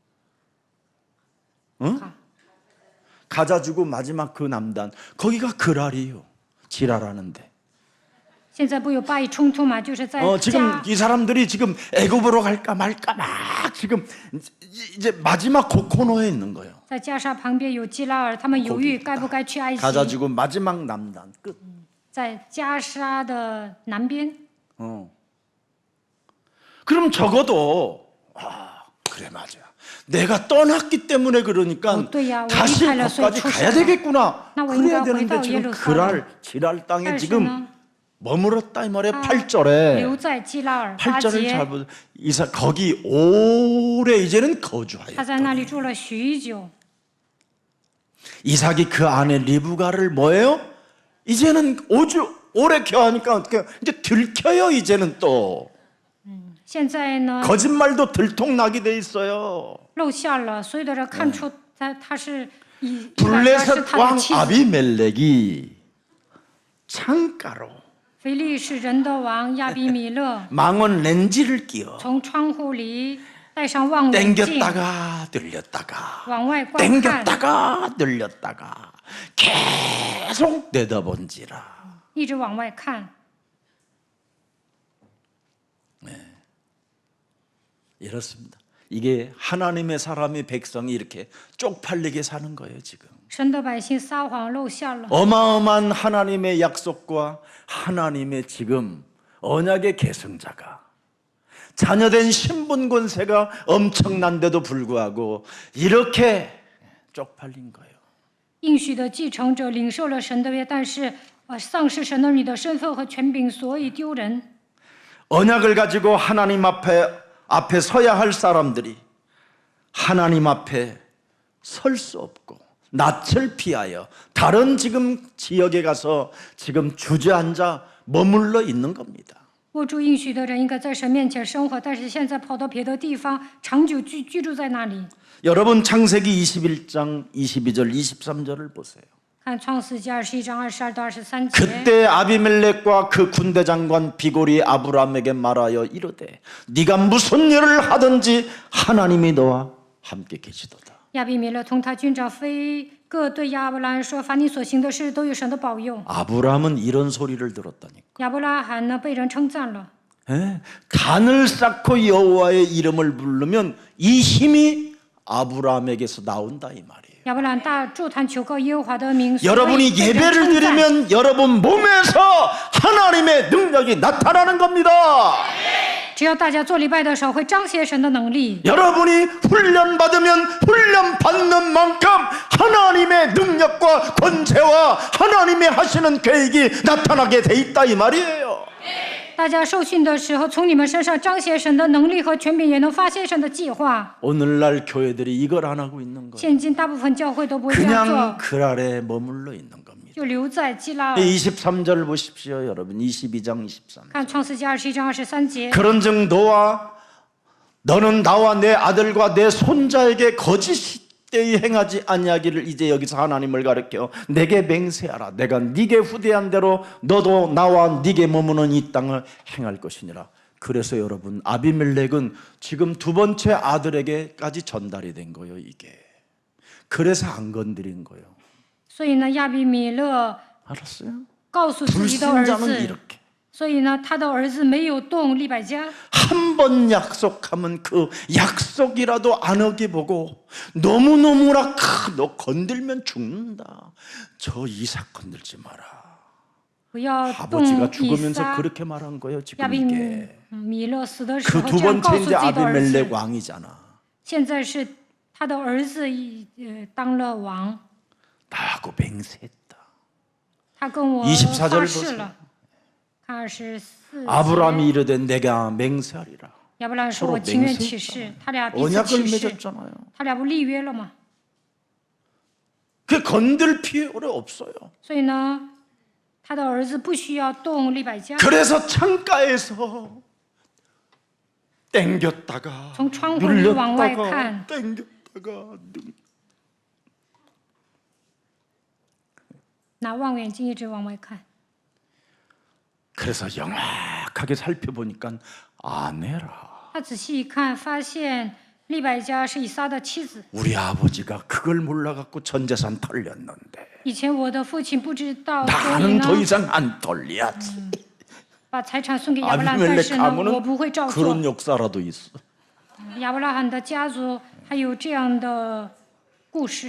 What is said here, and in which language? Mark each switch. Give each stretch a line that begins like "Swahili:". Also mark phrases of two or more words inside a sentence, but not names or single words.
Korean: 응? 가자 주고 마지막 그 남단 거기가 그랄이에요. 지랄하는데.
Chinese: 现在不有巴以冲突嘛？就是在
Korean: 지금
Chinese: 加
Korean: 이 사람들이 지금 애굽으로 갈까 말까 막 지금 이제 마지막 코너에 있는 거예요.
Chinese: 在加沙旁边有基拉尔，他们犹豫该不该去埃及。
Korean: 가자 주고 마지막 남단 끝.
Chinese: 在加沙的南边，
Korean: 그럼 적어도 그래 맞아. 내가 떠났기 때문에 그러니까
Chinese: 对呀，我
Korean: 다시
Chinese: 离开了，所以
Korean: 거기까지
Chinese: 出
Korean: 가야
Chinese: 事了。
Korean: 되겠구나.
Chinese: 那我应该
Korean: 그래야
Chinese: 回
Korean: 되는데
Chinese: 到耶
Korean: 지금
Chinese: 路撒冷。
Korean: 지랄 땅에
Chinese: 但是
Korean: 지금
Chinese: 呢，
Korean: 머물었다 이 말이에요. 8절에
Chinese: 留在基拉尔八
Korean: 8절을
Chinese: 节，
Korean: 잘 보세요. 이삭 거기 오래 이제는 거주하여
Chinese: 他在那里住了许久。
Korean: 이삭이 그 아내 리브가를 뭐예요? 이제는 오래 겨하니까 어떻게 이제 들켜요. 이제는 또
Chinese: 现在呢，
Korean: 거짓말도 들통나게 돼 있어요.
Chinese: 露馅了，所有的人看出他是以他是
Korean: 블레셋
Chinese: 他
Korean: 왕
Chinese: 的妻子。
Korean: 아비멜렉이 창가로
Chinese: 腓力是人的王亚比米勒，
Korean: 망원 렌즈를 끼워
Chinese: 从窗户里戴上望远镜，
Korean: 땡겼다가 들렸다가
Chinese: 往外观看，
Korean: 땡겼다가 들렸다가 계속 내다본지라.
Chinese: 一直往外看。
Korean: 이렇습니다. 이게 하나님의 사람이 백성이 이렇게 쪽팔리게 사는 거예요. 지금
Chinese: 神的百姓撒谎露馅了，
Korean: 어마어마한 하나님의 약속과 하나님의 지금 언약의 계승자가 자녀된 신분 권세가 엄청난데도 불구하고 이렇게 쪽팔린 거예요.
Chinese: 应许的继承者领受了神的约，但是丧失神儿女的身份和权柄，所以丢人。
Korean: 언약을 가지고 하나님 앞에 서야 할 사람들이 하나님 앞에 설 수 없고 낯을 피하여 다른 지금 지역에 가서 지금 주저앉아 머물러 있는 겁니다.
Chinese: 握住应许的人应该在神面前生活，但是现在跑到别的地方，长久居住在那里。
Korean: 여러분 창세기 21장 22절 23절을 보세요.
Chinese: 看创世纪21章22到23节。
Korean: 그때 아비멜렉과 그 군대 장관 비골이 아브라함에게 말하여 이르되 네가 무슨 일을 하든지 하나님이 너와 함께 계시도다.
Chinese: 亚比米勒同他军长非各对亚伯拉罕说：“凡你所行的事，都有神的保佑。
Korean: 아브라함은 이런 소리를 들었다니까. ”
Chinese: 亚伯拉罕呢，被人称赞了。
Korean: 단을 쌓고 여호와의 이름을 부르면 이 힘이 아브라함에게서 나온다 이 말이에요.
Chinese: 亚伯拉罕大祝坛求告耶和华的名，所以
Korean: 여러분이
Chinese: 被人
Korean: 예배를
Chinese: 称赞。
Korean: 드리면 여러분 몸에서 하나님의 능력이 나타나는 겁니다.
Chinese: 只要大家做礼拜的时候，会彰显神的能力。
Korean: 여러분이 훈련 받으면 훈련 받는 만큼 하나님의 능력과 권세와 하나님의 하시는 계획이 나타나게 돼 있다 이 말이에요.
Chinese: 大家受训的时候，从你们身上彰显神的能力和权柄，也能发现神的计划。
Korean: 오늘날 교회들이 이걸 안 하고 있는 거예요.
Chinese: 现今大部分教会都不会这样
Korean: 그냥
Chinese: 做，
Korean: 그 아래 머물러 있는 겁니다.
Chinese: 就留在基拉尔。
Korean: 23절 보십시오, 여러분. 22장 23.
Chinese: 看创世纪21章23节。
Korean: 그런즉 너는 나와 내 아들과 내 손자에게 거짓되이 행하지 아니하기를 이제 여기서 하나님을 가르쳐 내게 맹세하라. 내가 네게 후대한 대로 너도 나와 네게 머무는 이 땅을 행할 것이니라. 그래서 여러분 아비멜렉은 지금 두 번째 아들에게까지 전달이 된 거예요. 이게 그래서 안 건드린 거예요.
Chinese: 所以呢，亚比米勒
Korean: 알았어요?
Chinese: 告诉自己的儿
Korean: 불신자는
Chinese: 子，
Korean: 이렇게
Chinese: 所以呢，他的儿子没有动利百加。
Korean: 한 번 약속하면 그 약속이라도 안 어기보고 너무너무나 너 건들면 죽는다. 저 이삭 건들지 마라.
Chinese: 不要动
Korean: 아버지가
Chinese: 以
Korean: 죽으면서
Chinese: 撒。
Korean: 그렇게 말한 거예요.
Chinese: 亚
Korean: 지금
Chinese: 比
Korean: 이게
Chinese: 米勒死的时
Korean: 그
Chinese: 候
Korean: 두
Chinese: 这样告
Korean: 번째
Chinese: 诉自
Korean: 이제
Chinese: 己的儿子
Korean: 아비멜렉 。 왕이잖아.
Chinese: 现在是他的儿子当了王，
Korean: 나하고 맹세했다.
Chinese: 他跟我
Korean: 24절
Chinese: 发
Korean: 보세요
Chinese: 誓了。看24节。
Korean: 아브라함이 이르되 내가 맹세하리라.
Chinese: 亚伯拉罕说：“我
Korean: 서로
Chinese: 情愿
Korean: 맹세했잖아요.
Chinese: 起誓。”他俩彼此
Korean: 언약을
Chinese: 起誓，
Korean: 맺었잖아요.
Chinese: 他俩不立约了吗？
Korean: 그 건들 필요 없어요.
Chinese: 所以呢，他的儿子不需要动利百加。
Korean: 그래서 창가에서 땡겼다가
Chinese: 从窗户里往外
Korean: 눌렸다가
Chinese: 看，
Korean: 땡겼다가
Chinese: 拿望远镜一直往外看。
Korean: 그래서 영악하게 살펴보니까 아내라.
Chinese: 他仔细一看，发现利百加是以撒的妻子。
Korean: 우리 아버지가 그걸 몰라갖고 전 재산 털렸는데
Chinese: 以前我的父亲不知道，所以
Korean: 나는
Chinese: 呢
Korean: 더 이상 안 털려야지.
Chinese: 把财产送给亚伯拉罕，但
Korean: 아비멜렉
Chinese: 是呢，我
Korean: 가문은
Chinese: 不会照做
Korean: 그런 。 역사라도 있어.
Chinese: 亚伯拉罕的家族还有这样的故事。